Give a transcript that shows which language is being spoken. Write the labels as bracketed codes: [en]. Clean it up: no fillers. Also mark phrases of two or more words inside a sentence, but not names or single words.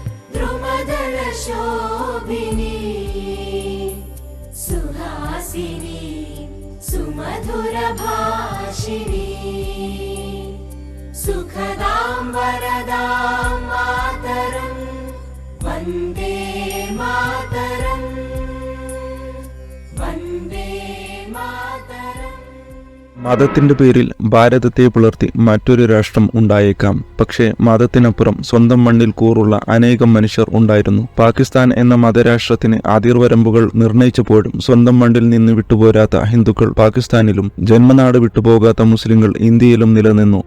[sa] द्रुमदलशोभिनी सुहासिनी सुमधुरभाषिणी सुखदां वरदां मातरं वन्दे मातरं वन्दे मातरं. [ml] മതത്തിന്റെ പേരിൽ ഭാരതത്തെ പുലർത്തി മറ്റൊരു രാഷ്ട്രം ഉണ്ടായേക്കാം. പക്ഷേ മതത്തിനപ്പുറം സ്വന്തം മണ്ണിൽ കൂറുള്ള അനേകം മനുഷ്യർ ഉണ്ടായിരുന്നു. പാകിസ്ഥാൻ എന്ന മതരാഷ്ട്രത്തിന് അതിർവരമ്പുകൾ നിർണയിച്ചപ്പോഴും സ്വന്തം മണ്ണിൽ നിന്ന് വിട്ടുപോരാത്ത ഹിന്ദുക്കൾ പാകിസ്ഥാനിലും ജന്മനാട് വിട്ടുപോകാത്ത മുസ്ലിങ്ങൾ ഇന്ത്യയിലും നിലനിന്നു.